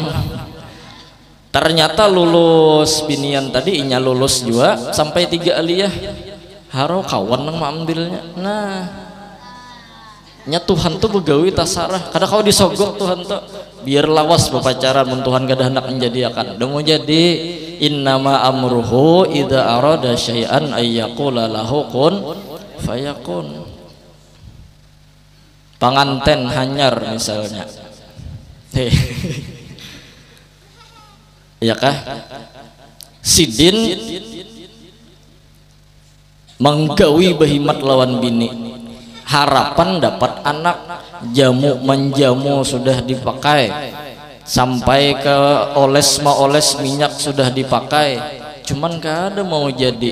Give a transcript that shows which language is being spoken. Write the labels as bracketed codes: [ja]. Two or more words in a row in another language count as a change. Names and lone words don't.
[bjn] Ternyata lulus binian tadi inya lulus juga sampai 3 aliyah haro kawan nang ambilnya. Nah, nya Tuhan tuh begawi tasarah. Kada kau disogok Tuhan tuh biar lawas berpacaran mun Tuhan kada hendak menjadi akan. [id] Udah mau jadi [ar] إنما أمره إذا أراد شيئا أن يقول له كن فيكون. [bjn] panganten hanyar misalnya. Ya kah? Sidin menggawi bahimat lawan bini, harapan dapat anak, jamu menjamu sudah dipakai, sampai ke oles minyak sudah dipakai, cuman kada mau jadi.